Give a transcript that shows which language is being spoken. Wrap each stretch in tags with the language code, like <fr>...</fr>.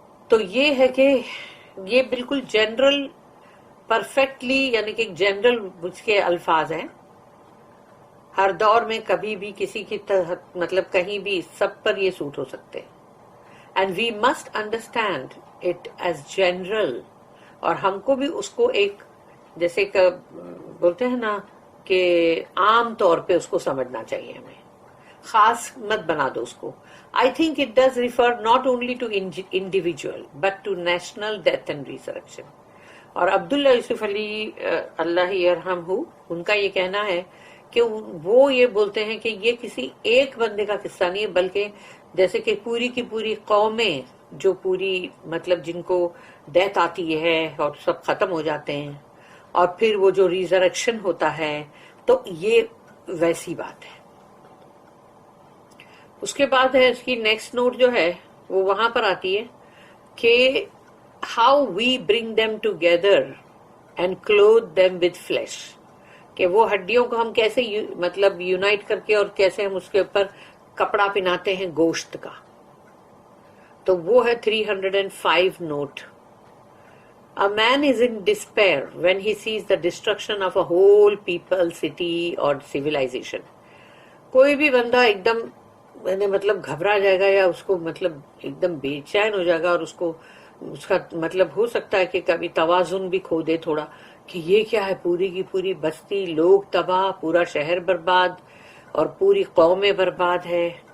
<ur>تو یہ ہے کہ یہ بالکل جنرل پرفیکٹلی، یعنی کہ جنرل اس کے الفاظ ہیں، ہر دور میں کبھی بھی کسی کی مطلب کہیں بھی سب پر یہ سوٹ ہو سکتے.</ur> <en>and we must understand it as general,</en> <ur>اور ہم کو بھی اس کو ایک جیسے کہ بولتے ہیں نا کہ عام طور پہ اس کو سمجھنا چاہیے، ہمیں خاص مت بنا دو اس کو.</ur> <en>I think it does refer not only to individual but to national death and resurrection.</en> <ur>اور عبداللہ یوسف علی اللہ یرحمہ ان کا یہ کہنا ہے کہ وہ یہ بولتے ہیں کہ یہ کسی ایک بندے کا قصہ نہیں ہے، بلکہ جیسے کہ پوری کی پوری قومیں جو پوری مطلب جن کو ڈیتھ آتی ہے اور سب ختم ہو جاتے ہیں، اور پھر وہ جو ریزریکشن ہوتا ہے، تو یہ ویسی بات ہے. اس کے بعد ہے اس کی نیکسٹ نوٹ جو ہے وہ وہاں پر آتی ہے کہ</ur> <en>how we bring them together and clothe them with flesh,</en> <ur>کہ وہ ہڈیوں کو ہم کیسے مطلب یونائٹ کر کے اور کیسے ہم اس کے اوپر کپڑا پہناتے ہیں گوشت کا. تو وہ ہے 305 note.</ur> <en>A man is in despair when he sees the destruction of a whole people, city or civilization.</en> <ur>کوئی بھی بندہ ایک دم مطلب گھبرا جائے گا یا اس کو مطلب ایک دم بے چین ہو جائے گا، اور اس کا مطلب ہو سکتا ہے کہ کبھی توازن بھی کھو دے تھوڑا، کہ یہ کیا ہے، پوری کی پوری بستی، لوگ تباہ، پورا شہر برباد اور پوری قومیں برباد ہے.</ur>